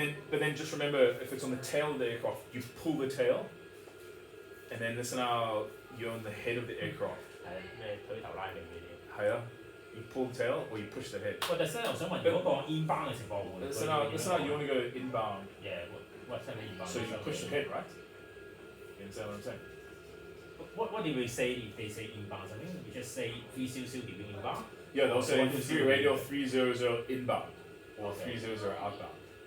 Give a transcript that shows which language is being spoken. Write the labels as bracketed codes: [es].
[en] But then just remember, if it's on the tail of the aircraft, you pull the tail, and then listen how you're on the head of the aircraft. [yue] 係咩推頭拉命嘅嘢。 [en] Higher, you pull the tail or you push the head. [yue] 喂，但係我想問，如果講 inbound 嘅情況會 [en] Listen how you want to go inbound. Yeah, what time inbound? So you push the head, right? You understand what I'm saying? What do we say if they say inbound? I mean, we just say 300 degree inbound. Yeah, they'll say 120 radio 300 inbound or Okay. 300 outbound.